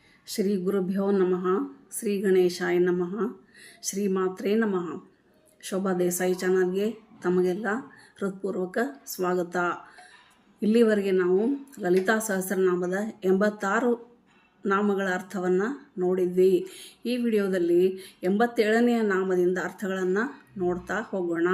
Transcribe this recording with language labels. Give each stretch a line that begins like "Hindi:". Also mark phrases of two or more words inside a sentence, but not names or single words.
Sanskrit: ಶ್ರೀ ಗುರುಭ್ಯೋ ನಮಃ. ಶ್ರೀ ಗಣೇಶಾಯ ನಮಃ. ಶ್ರೀ ಮಾತ್ರೇ ನಮಃ.
Kannada: ಶೋಭಾ ದೇಸಾಯಿ ಚಾನಲ್ಗೆ ತಮಗೆಲ್ಲ ಹೃತ್ಪೂರ್ವಕ ಸ್ವಾಗತ. ಇಲ್ಲಿವರೆಗೆ ನಾವು ಲಲಿತಾ ಸಹಸ್ರನಾಮದ 86 ನಾಮಗಳ ಅರ್ಥವನ್ನು ನೋಡಿದ್ವಿ. ಈ ವಿಡಿಯೋದಲ್ಲಿ 87ನೆಯ ನಾಮದಿಂದ ಅರ್ಥಗಳನ್ನು ನೋಡ್ತಾ ಹೋಗೋಣ.